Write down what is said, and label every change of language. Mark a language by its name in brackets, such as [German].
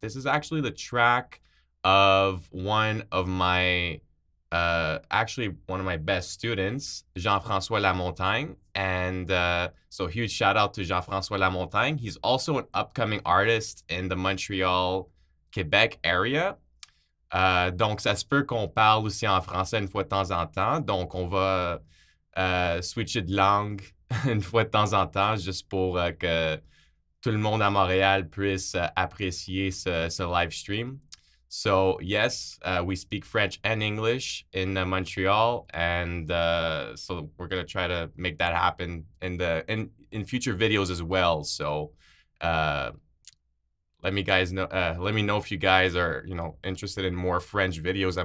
[English] This is actually the track of one of my best students, Jean-François Lamontagne. And so huge shout out to Jean-François Lamontagne. He's also an upcoming artist in the Montreal, Québec area. [French] Donc, ça se peut qu'on parle aussi en français une fois de temps en temps. Donc, on va switcher de langue une fois de temps en temps, juste pour que tout le monde à Montréal puisse apprécier ce live stream. [English] So yes, we speak French and English in Montreal, and so we're gonna try to make that happen in future videos as well. So let me know if you guys are interested in more French videos.